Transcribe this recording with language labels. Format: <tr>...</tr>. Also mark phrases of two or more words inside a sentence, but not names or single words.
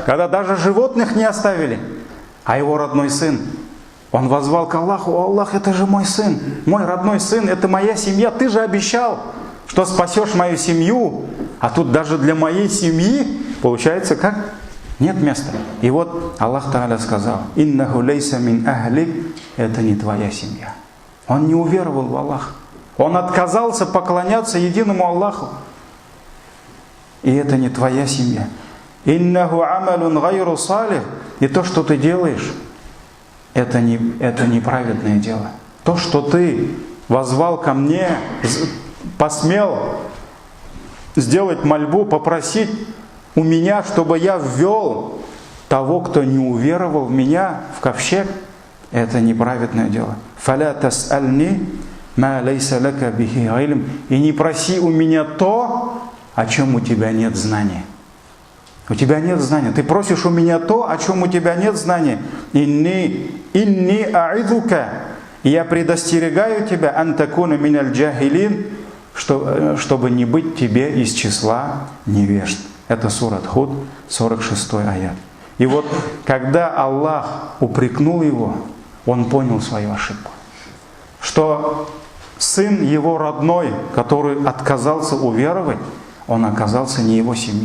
<ru>Когда даже животных не оставили. А его родной сын, он воззвал к Аллаху: «О Аллах, это же мой сын, мой родной сын, это моя семья, ты же обещал, что спасешь мою семью». А тут даже для моей семьи, получается, как? Нет места. И вот Аллах Тааля сказал:</ru> <ar>«إنه ليس من أهلك»,</ar> <ru>это не твоя семья. Он не уверовал в Аллаха. Он отказался поклоняться единому Аллаху. И это не твоя семья.</ru> <ar>«إنه عمل غير صالح»,</ar> <ru>и то, что ты делаешь, это неправедное дело. То, что ты воззвал ко мне, посмел сделать мольбу, попросить у меня, чтобы я ввел того, кто не уверовал в меня, в ковчег, это неправедное дело.</ru> <ar>«فلا تسألن ما ليس لك به علم»,</ar> <ru>и не проси у меня то, о чем у тебя нет знания. У тебя нет знания. Ты просишь у меня то, о чем у тебя нет знания.</ru> <ar>«إني أعظك»,</ar> <ru>и я предостерегаю тебя,</ru> <ar>«أن تكون من الجاهلين»,</ar> <ru>чтобы не быть тебе из числа невежд. Это сурат Худ, 46 аят. И вот, когда Аллах упрекнул его, он понял свою ошибку. Что сын его родной, который отказался уверовать, он оказался не его семьей.</ru>